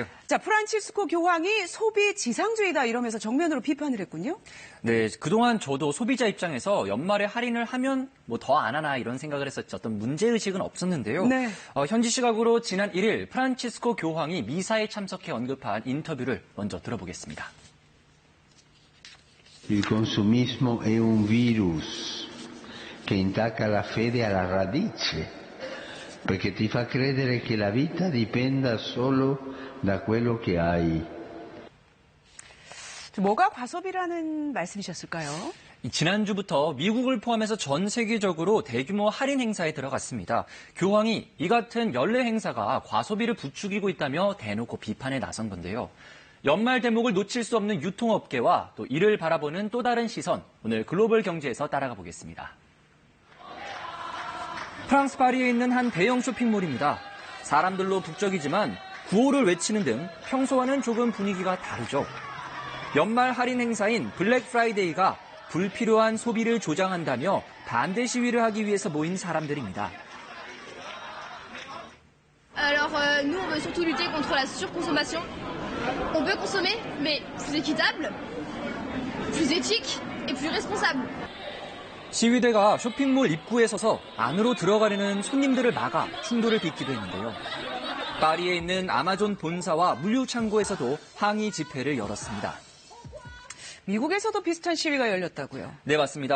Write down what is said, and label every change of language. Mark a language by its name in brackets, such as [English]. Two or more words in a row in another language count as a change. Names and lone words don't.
[Korean] 자, 프란치스코 교황이 소비 지상주의다 이러면서 정면으로 비판을 했군요. 네, 그동안 저도 소비자 입장에서 연말에 할인을 하면 뭐 더 안 하나 이런 생각을 했었죠. 어떤 문제의식은 없었는데요. 네. 현지 시각으로 지난 1일 프란치스코 교황이 미사에 참석해 언급한 인터뷰를 먼저 들어보겠습니다. [Italian] Il consumismo è un virus che intacca la fede alla radice, perché ti fa credere che la vita dipenda solo da quello che hai. [Korean] 뭐가 과소비라는 말씀이셨을까요? 지난주부터 미국을 포함해서 전 세계적으로 대규모 할인 행사에 들어갔습니다. 교황이 이 같은 연례 행사가 과소비를 부추기고 있다며 대놓고 비판에 나선 건데요. 연말 대목을 놓칠 수 없는 유통업계와 또 이를 바라보는 또 다른 시선, 오늘 글로벌 경제에서 따라가 보겠습니다. 프랑스 파리에 있는 한 대형 쇼핑몰입니다. 사람들로 북적이지만 구호를 외치는 등 평소와는 조금 분위기가 다르죠. 연말 할인 행사인 블랙 프라이데이가 불필요한 소비를 조장한다며 반대 시위를 하기 위해서 모인 사람들입니다. [French] Alors nous on veut surtout lutter contre la surconsommation. On peut consommer mais plus équitable, plus éthique et plus responsable. [Korean] 시위대가 쇼핑몰 입구에 서서 안으로 들어가려는 손님들을 막아 충돌을 빚기도 했는데요. 파리에 있는 아마존 본사와 물류 창고에서도 항의 집회를 열었습니다. 미국에서도 비슷한 시위가 열렸다고요? 네, 맞습니다.